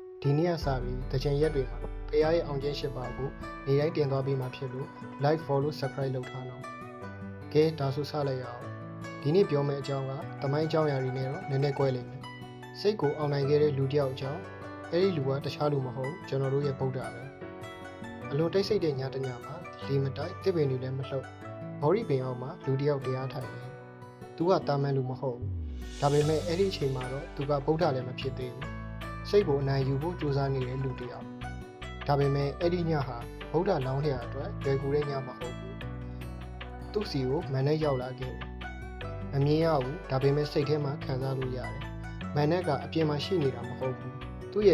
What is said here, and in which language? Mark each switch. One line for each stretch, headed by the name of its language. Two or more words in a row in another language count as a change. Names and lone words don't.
Burmese: ဒီနေ့ကစပြီးတကြံရက်တွေမှာဖရားရဲ့အောင်ကျင်း၈ပါးကိုနေတိုင်းတင်သွားပြီးမှဖြစ်လို့
English: like follow subscribe
Burmese: လုပ်ထားတော့ကဲဒါဆိုစလိုက်ရအောင်ဒီနေ့ပြောမယ့်အကြောင်းကသမိုင်းအကြောင်းအရာ တွေနဲ့တော့နည်းနည်းကွဲလိမ့်မယ်စိတ်ကိုအောင်နိုင်ခဲ့တဲ့လူတစ်ယောက်အကြောင်းအဲ့ဒီလူကတခြားလူမဟုတ်ကျွန်တော်တို့ရဲ့ဗုဒ္ဓပဲအလွန်တိတ်ဆိတ်တဲ့ညတညမှာလီ မတိုက်တစ်ပင်တွေလည်းမလှုပ်ဘော်ရီပင်အောင်မှာလူတစ်ယောက်တရားထိုင်တယ်သူကတာမန်လူမဟုတ်ဘူးဒါပေမဲ့အဲ့ဒီအချိန်မှာတော့သူကဗုဒ္ဓလည်းမဖြစ်သေးဘူးစိတ်ကိုအနိုင်ယူဖို့ကြိုးစားနေတဲ့လူတစ်ယောက်ဒါပေမဲ့အဲ့ဒီညဟာဗုဒ္ဓလောင်းလျာအတွက်လွယ်ကူတဲ့ညမဟုတ်ဘူးသူ့စီကိုမန်နဲ့ရောက်လာခဲ့တယ်မမြင်ရဘူးဒါပေမဲ့စိတ်ထဲမှာခံစားလို့ရတယ်မန်နဲ့ကအပြင်မှာရှိနေတာမဟုတ်ဘူးသူ့ရဲ့